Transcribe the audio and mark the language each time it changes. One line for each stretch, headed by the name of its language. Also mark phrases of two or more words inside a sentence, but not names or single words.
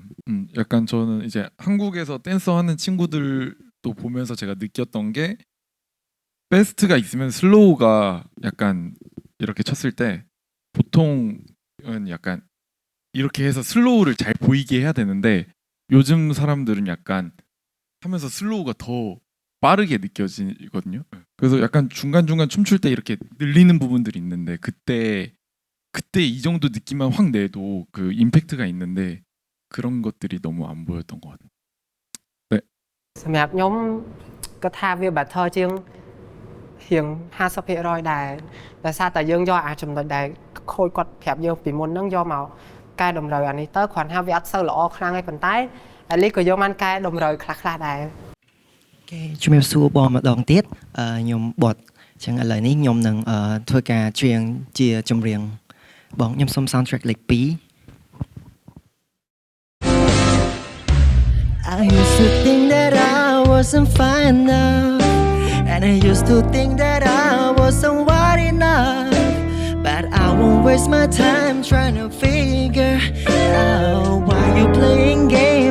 Korean: 약간 저는 이제 한국에서 댄서 하는 친구들도 보면서 제가 느꼈던 게 패스트가 있으면 슬로우가 약간 이렇게 쳤을 때 보통은 약간 이렇게 해서 슬로우를 잘 보이게 해야 되는데 요즘 사람들은 약간 하면서 슬로우가 더 빠르게 느껴지거든요. 그래서 약간 중간중간 춤출 때 이렇게 늘리는 부분들이 있는데 그때 이 정도 느낌만 확 내도 그 임팩트가 있는데 그런 것들이 너무 안 보였던 것 같아요. 네.
Khmer: សម្រាប់ខ្ញុំគាត់ថាវា better ជាង រៀង50%ដែរដោយសារតែយើងយកចំណុចដែលខូចគាត់ប្រាប់យើងពីមុនហ្នឹងយកមកកែតម្រូវអានេះទៅគ្រាន់ថាវាអត់សូវល្អខ្លាំងទេប៉ុន្តែអាលីក៏យកបានកែតម្រូវខ្លះៗដែរ Okay ជំរាបសួរបងម្ដងទៀតខ្ញុំបត់ចឹងឥឡូវនេះខ្ញុំនឹងធ្វើការច្រៀងជាចម្រៀងបងខ្ញុំសុំ soundtrack លេខ 2
English: I used to think that I wasn't fine enough and I used to think that I wasn't wide enough but I won't waste my time trying to figure out why you playing game